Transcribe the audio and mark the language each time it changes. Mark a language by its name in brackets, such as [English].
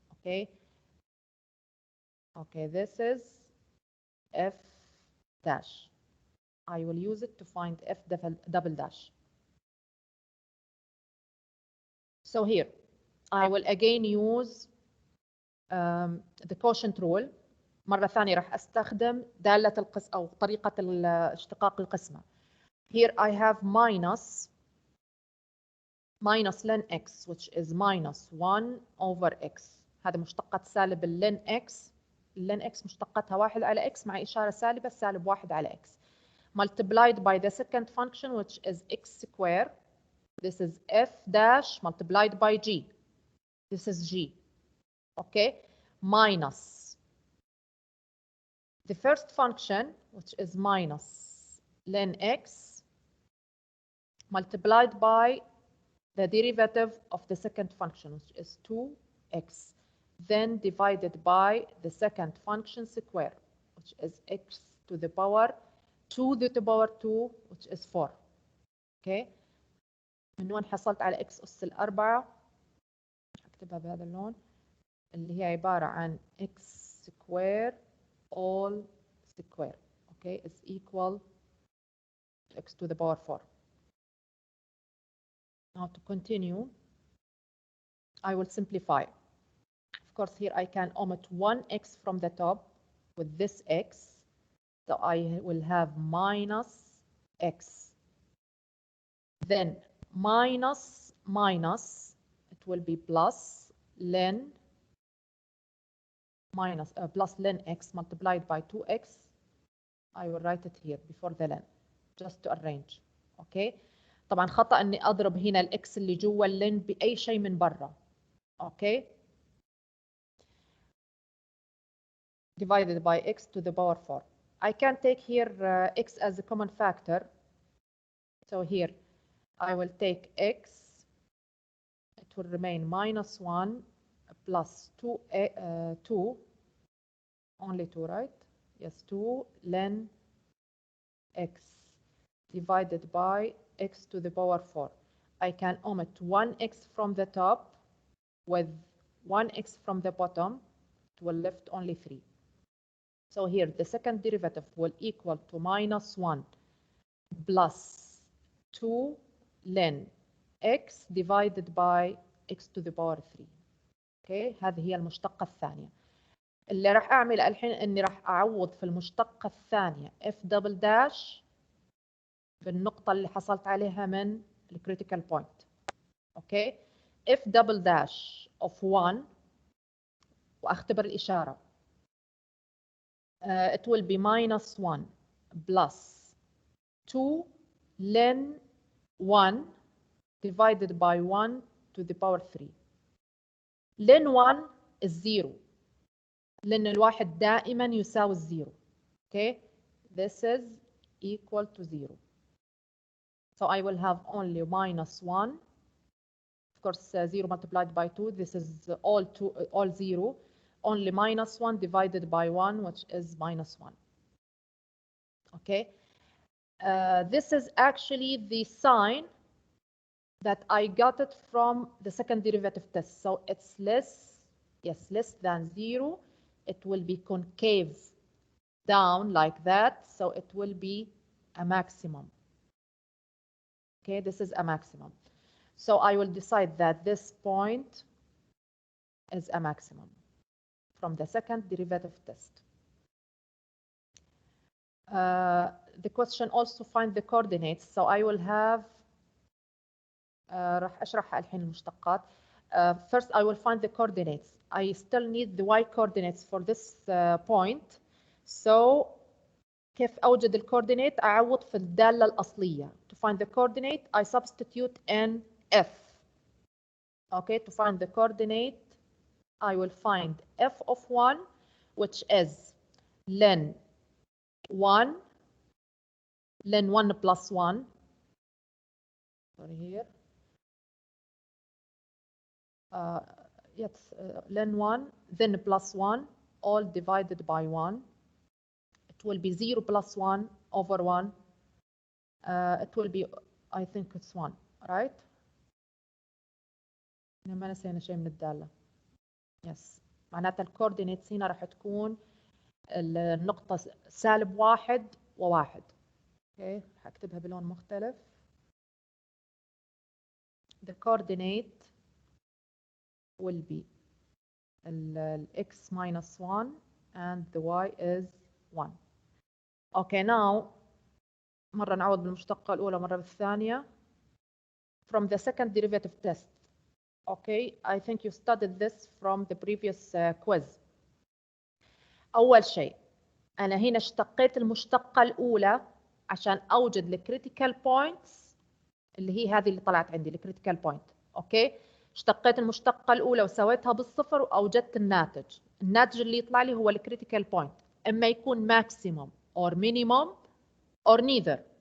[English] Okay, okay, this is f dash. I will use it to find f double dash. So here, I will again use the quotient rule. [Arabic] مرة ثانية راح أستخدم دالة القسمة أو طريقة اشتقاق القسمة. [English] Here I have minus len x, which is minus 1 over x. [Arabic] هذا مشتقة سالب len x. len x مشتقتها 1 على x مع إشارة سالبة، سالب 1 على x. [English] Multiplied by the second function, which is x squared. This is f dash multiplied by g. This is g. Okay, minus the first function, which is minus len x, multiplied by the derivative of the second function, which is 2x. then divided by the second function square, which is x to the power 2 to the power 2, which is 4. [Arabic] اوكي من وين حصلت على x أس 4؟ هكتبها بهذا اللون اللي هي عبارة عن [English] x square all square. Okay, is equal to x to the power 4. Now to continue, I will simplify. Of course, here I can omit 1x from the top with this x. So I will have minus x. Then minus, it will be plus ln plus ln x multiplied by 2x. I will write it here before the ln, just to arrange. Okay. [Arabic] طبعا خطأ اني اضرب هنا الاكس اللي جوا اللن باي شيء من برا. [English] Okay. Divided by x to the power 4. I can take here x as a common factor. So here I will take x. It will remain minus 1 plus 2, only 2, right? Yes, 2 ln x divided by x to the power 4. I can omit 1x from the top with 1x from the bottom. It will left only 3. So here the second derivative will equal to minus 1 plus 2 ln x divided by x to the power 3. [Arabic] Okay, هذه هي المشتقة الثانية. اللي راح أعمل الحين إني راح أعوض في المشتقة الثانية f double dash بالنقطة اللي حصلت عليها من الكريتيكال بوينت. [English] Okay, f double dash of 1 [Arabic] وأختبر الإشارة. [English] It will be minus 1 plus 2 ln 1 divided by 1 to the power 3. ln 1 is 0 [Arabic] لأن الواحد دائما يساوي الزيرو. [English] Okay, this is equal to 0. So I will have only minus 1. Of course, 0 multiplied by 2, this is all 0. Only minus 1 divided by 1, which is minus 1. Okay, this is actually the sign that I got it from the second derivative test. So it's less than 0. It will be concave down like that. So it will be a maximum. Okay, this is a maximum. So I will decide that this point is a maximum from the second derivative test. The question also find the coordinates. So I will have [Arabic] راح أشرح الحين المشتقات. [English] First I will find the coordinates. I still need the y coordinates for this point. [Arabic] So كيف أوجد الكوردينيت؟ أعوض في الدالة الأصلية. [English] To find the coordinate, I substitute in f. Okay, to find the coordinate, I will find f of 1, which is ln 1 plus 1. Sorry here. Yes, ln 1, then plus 1, all divided by 1. It will be 0 plus 1 over 1. It will be, I think it's 1, right? [Arabic] ما نسينا شيء من الدالة. Yes. معناتها الكوردينيتس هنا راح تكون النقطة -1 و1. Okay. هكتبها بلون مختلف. [English] The coordinate will be x minus 1 and the y is 1. [Arabic] Okay, now مرة نعوض بالمشتقة الأولى مرة بالثانية. [English] From the second derivative test. Okay, I think you studied this from the previous quiz. [Arabic] أول شيء أنا هنا اشتقيت المشتقة الأولى عشان أوجد الكريتيكال بوينتس اللي هي هذه اللي طلعت عندي الكريتيكال بوينت. أوكي، اشتقيت المشتقة الأولى وسويتها بالصفر وأوجدت الناتج. الناتج اللي يطلع لي هو الكريتيكال بوينت، إما يكون ماكسيموم [English] or minimum or neither.